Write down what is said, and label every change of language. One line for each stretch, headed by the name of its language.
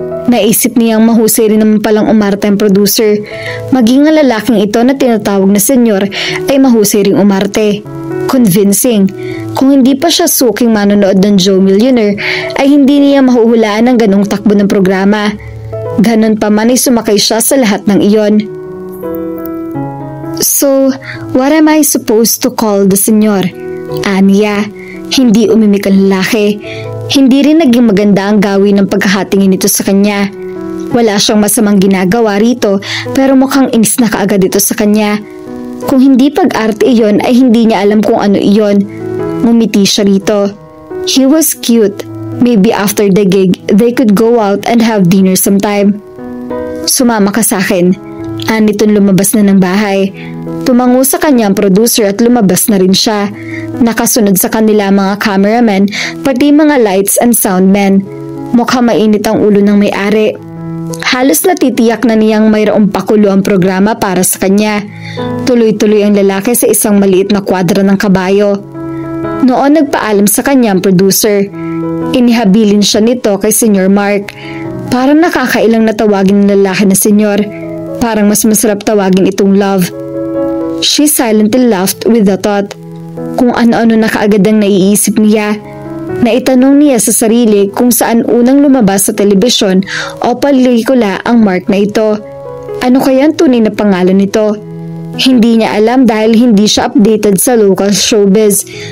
Filipino: Naisip niyang mahusay rin naman palang umarte ang producer. Maging ang lalaking ito na tinatawag na senyor ay mahusay ring umarte. Convincing. Kung hindi pa siya suking manonood ng Joe Millionaire, ay hindi niya mahuhulaan ang ganong takbo ng programa. Ganon pa man ay sumakay siya sa lahat ng iyon.
English: So, what am I supposed to call the senyor?
Filipino: Aniya. Hindi umimik ang lalaki. Hindi rin naging maganda ang gawin ng pagkahatingin nito sa kanya. Wala siyang masamang ginagawa rito, pero mukhang inis na kaagad ito sa kanya. Kung hindi pag-arte iyon ay hindi niya alam kung ano iyon. Ngumiti siya rito.
English: He was cute. Maybe after the gig, they could go out and have dinner sometime.
Filipino: Sumama ka sa akin. Anitong lumabas na ng bahay. Tumango sa kanya ang producer at lumabas na rin siya. Nakasunod sa kanila mga cameramen, pati mga lights and soundmen. Mukhang mainit ang ulo ng may-ari. Halos natitiyak na niyang mayroong pakulo ang programa para sa kanya. Tuloy-tuloy ang lalaki sa isang maliit na kwadra ng kabayo. Noon nagpaalam sa kanya ang producer. Inihabilin siya nito kay Senyor Mark. Parang nakakailang na tawagin ng lalaki na senyor. Parang mas masarap tawagin itong love.
English: She silently laughed with the thought.
Filipino: Kung ano-ano na kaagad ang naiisip niya. Naitanong niya sa sarili kung saan unang lumabas sa telebisyon o pelikula ang Mark na ito. Ano kaya ang tunay na pangalan nito? Hindi niya alam dahil hindi siya updated sa local showbiz.